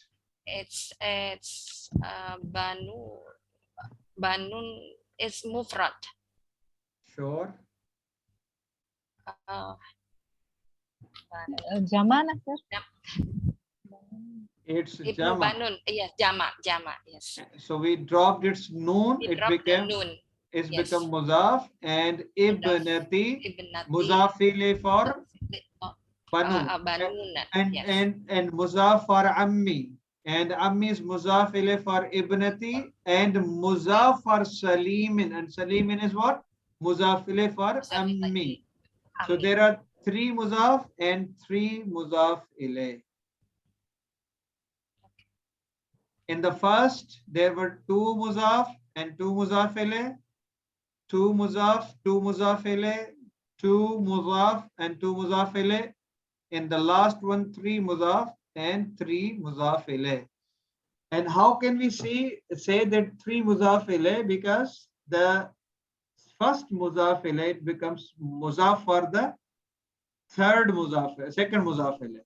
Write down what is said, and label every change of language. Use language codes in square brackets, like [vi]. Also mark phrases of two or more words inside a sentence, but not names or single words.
[en] It's banun is mufrad. Sure. Jama na sir. It's Ibnu jama. banun. Yes, jama, yes. So we dropped its noon. We It dropped the became nun. it's Yes. become muzaf, and ibnati Ibnati. muzafile for banu, Banun. and Yes. and muzaf for ammi, and ammi is muzafile for ibnati, and muzaf for salimin, and salimin is what? Muzafile for ammi. So there are 3 muzaf and 3 [ar] muzaf ilay. [en] In the first, there were 2 muzaf and 2 [ar] muzaf ilay, [en] 2 muzaf, 2 [ar] muzaf ilay, [en] 2 muzaf and 2 [ar] muzaf ilay. [en] In the last one, 3 muzaf and 3 [ar] muzaf ilay. [en] And how can we say that 3 [ar] muzaf ilay? [en] Because the first [ar] muzaf ilay [en] becomes muzaf for the third muzaf, second [ar] muzaf ilay.